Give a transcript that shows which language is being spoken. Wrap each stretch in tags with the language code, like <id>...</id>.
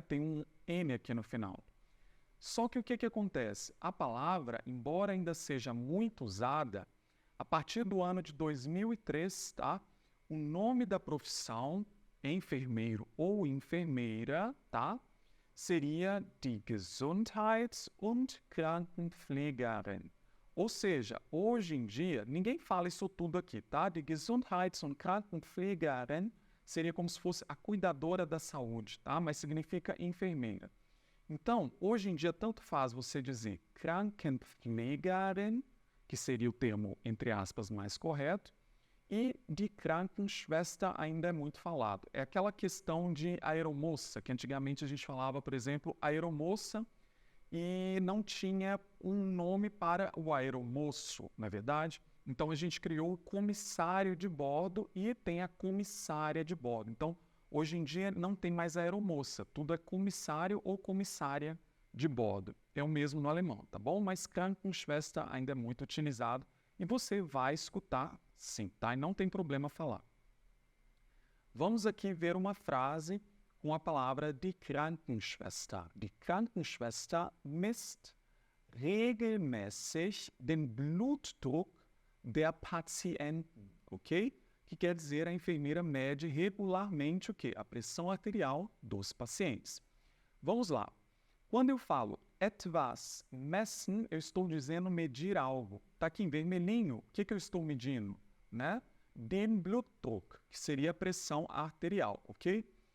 <pt>Tem um N aqui no final. Só que o que acontece? A palavra, embora ainda seja muito usada, a partir do ano de 2003, tá? O nome da profissão, enfermeiro ou enfermeira, tá? Seria die Gesundheits- und Krankenpflegerin. Ou seja, hoje em dia, ninguém fala isso tudo aqui, tá? Die Gesundheits- und Krankenpflegerin seria como se fosse a cuidadora da saúde, tá? Mas significa enfermeira. Então, hoje em dia, tanto faz você dizer Krankenpflegerin, que seria o termo, entre aspas, mais correto, e de Krankenschwester ainda é muito falado. É aquela questão de aeromoça, que antigamente a gente falava, por exemplo, aeromoça, e não tinha um nome para o aeromoço, não é verdade? Então a gente criou o comissário de bordo e tem a comissária de bordo. Então, hoje em dia não tem mais aeromoça, tudo é comissário ou comissária de bordo. É o mesmo no alemão, tá bom? Mas Krankenschwester ainda é muito utilizado e você vai escutar sim, tá? E não tem problema falar. Vamos aqui ver uma frase com a palavra die Krankenschwester.</pt> <de>Die Krankenschwester misst regelmäßig den Blutdruck der Patienten, ok?</de> <pt>Que quer dizer a enfermeira mede regularmente o quê? A pressão arterial dos pacientes. Vamos lá. Quando eu falo etwas messen, eu estou dizendo medir algo. Está aqui em vermelhinho, o que eu estou medindo? Né? Den Blutdruck, que seria a pressão arterial, ok?</pt>